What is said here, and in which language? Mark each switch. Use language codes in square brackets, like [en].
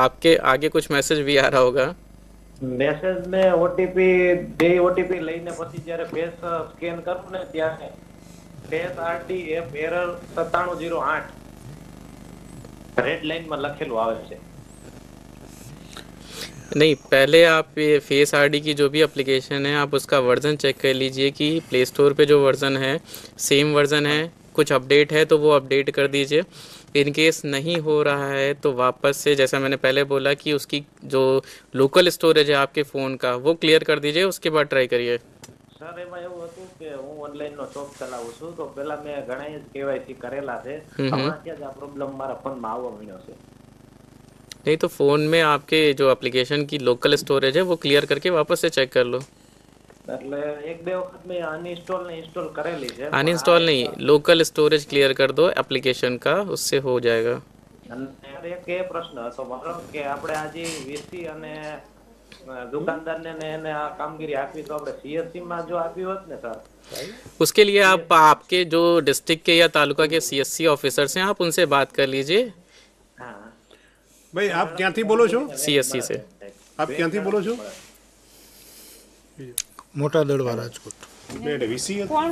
[hi] आपके आगे कुछ मैसेज भी आ रहा होगा. [gu] મેસેજ ને ઓટીપી બે ઓટીપી લઈને પછી જ્યારે ફેસ સ્કેન કરું ને ત્યારે face RD app error 9708 red લાइन में લખેલું આવે છે. [hi] नहीं, पहले आप ये फेस आरडी की जो भी एप्लीकेशन है आप उसका वर्जन चेक कर लीजिए कि प्ले स्टोर पे जो वर्जन है सेम वर्जन है, कुछ अपडेट है तो वो अपडेट कर दीजिए. इन केस नहीं हो रहा है तो वापस से, जैसा मैंने पहले बोला कि उसकी जो लोकल स्टोरेज है आपके फ़ोन का वो क्लियर कर दीजिए, उसके बाद ट्राई करिए. [gu] સર એમાં એવું હતું કે હું ઓનલાઈન નો શોપ ચલાવું છું, તો પેલા મેં ઘણા કેવાયસી કરેલા છે, હમણાં ત્યાં જ આ પ્રોબ્લેમ મારા ફોનમાં આવવા મળ્યો છે. [hi] नहीं तो फ़ोन में आपके जो एप्लीकेशन की लोकल स्टोरेज है वो क्लियर करके वापस से चेक कर लो. [gu] એટલે એક બે વખત મેં અનઇન્સ્ટોલ ને ઇન્સ્ટોલ કરેલી છે. [hi] अनइंस्टॉल नहीं, लोकल स्टोरेज क्लियर कर दो एप्लीकेशन का, उससे हो जाएगा. [gu] અને એક એ પ્રશ્ન હતો મારો કે આપણે આજે વીસી અને દુકાનદારને ને એને આ કામગીરી આપી તો આપણે સીએસસી માં જો આપી હોત ને સર, [hi] उसके लिए आप आपके जो डिस्ट्रिक्ट के या तालुका के सीएससी ऑफिसर्स हैं आप उनसे बात कर लीजिए. [gu] હા ભાઈ આપ ક્યાંથી બોલો છો? [hi] सीएससी से. [gu] આપ ક્યાંથી બોલો છો? મોટા દડવા રાજકોટ. એટલે વીસી